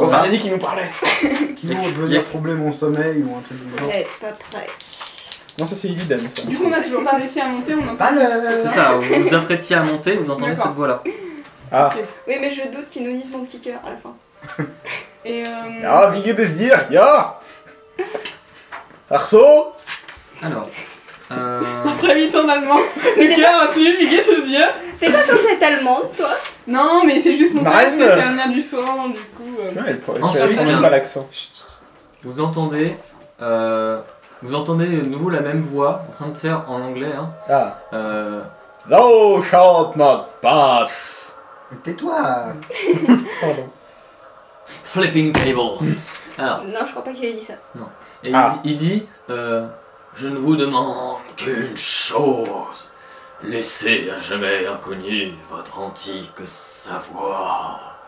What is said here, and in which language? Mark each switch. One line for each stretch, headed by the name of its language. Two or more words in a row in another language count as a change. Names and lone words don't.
French: On a dit qu'il nous parlait. qui veut venir troubler mon sommeil ou un truc du genre. Ouais, pas prêt. Non, ça c'est Illidan, ça. Du coup, on a toujours pas réussi à monter, on entend. Pas le... C'est ça, vous vous apprêtiez à monter, vous entendez D'accord. cette voix-là. Ah. Oui, mais je doute qu'ils nous disent mon petit cœur à la fin. Et
German: Ja, wie geht es dir? Ja! Ach so?
French: Alors, après 8 ans d'allemand, Lucas, tu lui qu'est-ce que je dis? T'es pas censée être allemande, toi? Non, mais c'est juste mon père Marine. qui fait un lien du sang, du coup. Tu vois, elle Ensuite, prend même pas l'accent. vous entendez de nouveau la même voix en train de faire en anglais. Hein, Ah. euh,
English: Thou shalt not pass!
French: Mais tais-toi. Pardon.
English: flipping table. Alors,
French: Non, je crois pas qu'il ait dit ça. et Ah. il dit je ne vous demande qu'une chose. Laissez à jamais inconnu votre antique savoir.